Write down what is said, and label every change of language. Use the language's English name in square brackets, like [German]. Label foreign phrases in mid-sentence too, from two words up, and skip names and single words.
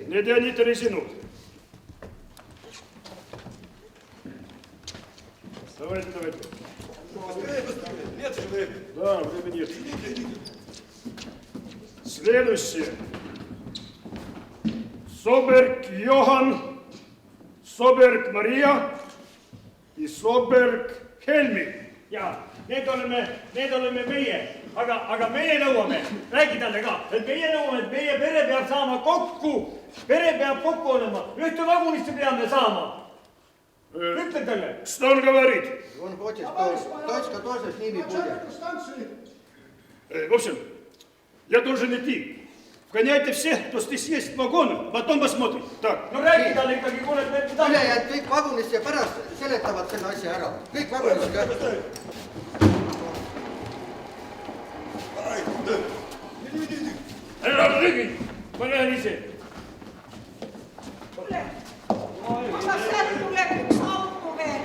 [Russian] Не тяните резину. Давайте. Нет же времени. Да, времени нет. Следующее. Соберг Йохан, [Estonian] Соберg Maria ja Sobberg Helmi. Ja, need oleme meie, aga meie nõuame, räägi talle ka, et meie nõuame, et meie pere peab saama kokku, pere peab kokku olema, ühte vagunisse peame saama. Ütle talle. [Russian] Что он говорит? Он хочет, что точка тоже с ними будет. В общем, Я должен идти. Вгоняйте всех, кто здесь есть в вагон, потом посмотрим. Так. [Estonian] No räägi talle ikkagi, kuule, et me... ülejäänud kõik vagunisse ja pärast seletavad selle asja ära. Kõik vagunisse ka. Ära rügi, ma lähen ise. Kuule, aga sealt tuleb üks auto veel.